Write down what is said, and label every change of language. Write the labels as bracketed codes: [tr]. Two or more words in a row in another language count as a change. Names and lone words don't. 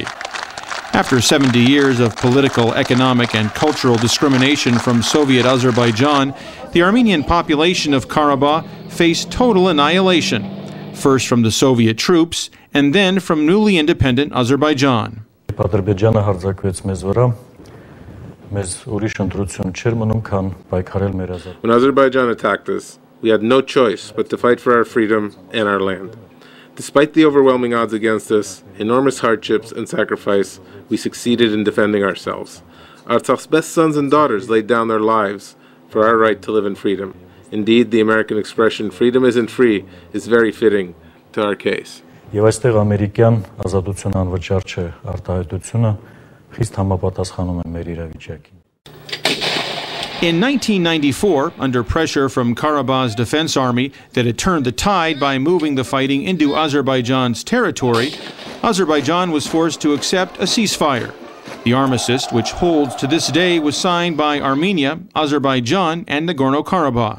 [en] After 70 years of political, economic, and cultural discrimination from Soviet Azerbaijan, the Armenian population of Karabakh faced total annihilation, first from the Soviet troops and then from newly independent Azerbaijan. [hy] Ադրբեջանը հարձակվեց մեզ վրա, մեզ ուրիշ ընտրություն չէր մնում, քան պայքարել մեր ազատությունը։ [en] When Azerbaijan attacked us, we had no choice but to fight for our freedom and our land. Despite the overwhelming odds against us, enormous hardships and sacrifice, we succeeded in defending ourselves. Artsakh's best sons and daughters laid down their lives for our right to live in freedom. Indeed, the American expression, freedom isn't free, is very fitting to our case. [hy] Եվ այստեղ ամերիկյան ազատություն անվճար չէ արտահայտությունը խիստ համապատասխանում է մեր իրավիճակին։ [en] In 1994, under pressure from Karabakh's defense army that had turned the tide by moving the fighting into Azerbaijan's territory, Azerbaijan was forced to accept a ceasefire. The armistice, which holds to this day, was signed by Armenia, Azerbaijan, and Nagorno-Karabakh.